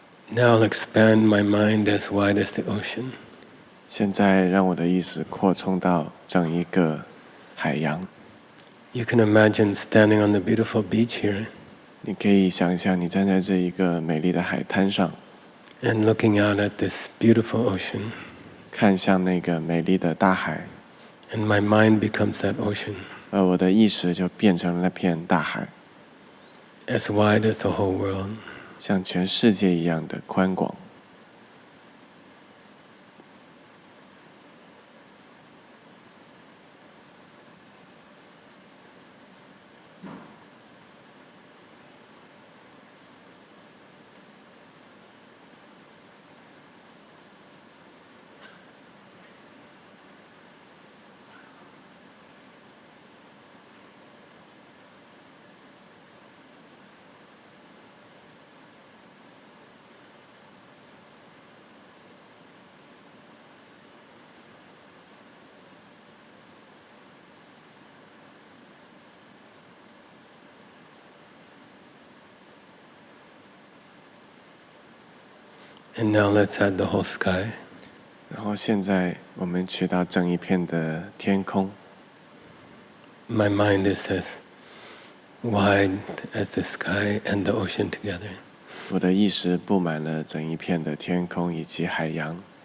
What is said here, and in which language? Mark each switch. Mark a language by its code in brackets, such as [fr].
[en] Now I'll expand my mind as wide as the ocean. [zh] 现在让我的意识扩充到整一个海洋。 [en] You can imagine standing on the beautiful beach here [zh] 你可以想象你站在这一个美丽的海滩上， [en] and looking out at this beautiful ocean. [zh] 看向那个美丽的大海， [en] And my mind becomes that ocean, [zh] 而我的意识就变成了那片大海， [en] as wide as the whole world. [zh] 像全世界一样的宽广。 [en] And now let's add the whole sky. [zh] 然后现在我们去到整一片的天空， [en] My mind is as wide as the sky and the ocean together. [zh] 我的意识布满了整一片的天空以及海洋。